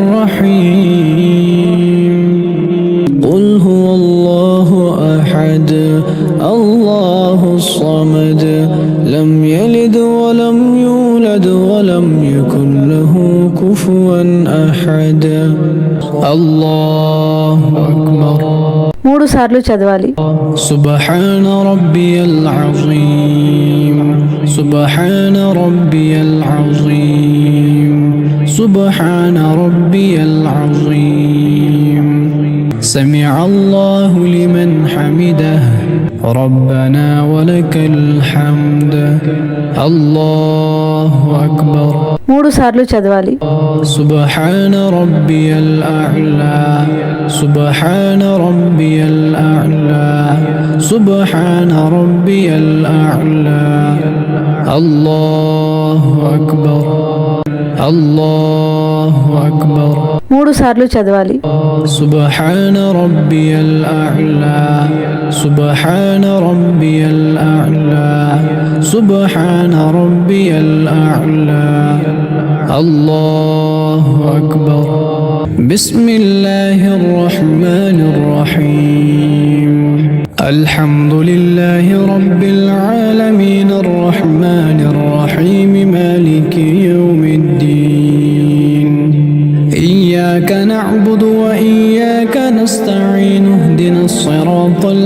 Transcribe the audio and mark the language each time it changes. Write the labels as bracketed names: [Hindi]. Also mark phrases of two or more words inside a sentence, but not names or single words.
[Arabic] الرحيم قل هو الله أحد الله الصمد لم يلد ولم يولد ولم يكن له كفوا أحد الله أكبر [Telugu] 3 సార్లు చదవాలి. [Arabic] سبحان ربي العظيم سبحان ربي العظيم سبحان ربي العظيم سمع الله لمن حمده ربنا ولك الحمد الله أكبر [Telugu] 3 సార్లు చదవాలి. [Arabic] سبحان ربي الأعلى سبحان ربي الأعلى سبحان ربي الأعلى الله أكبر الله أكبر [Telugu] 3 సార్లు చదవాలి. [Arabic] سبحان ربي الأعلى سبحان ربي الأعلى سبحان ربي الأعلى الله أكبر بسم الله الرحمن الرحيم الحمد لله رب العالمين الرحمن الرحيم مالك يوم الدين إياك نعبد وإياك نستعين اهدنا الصراط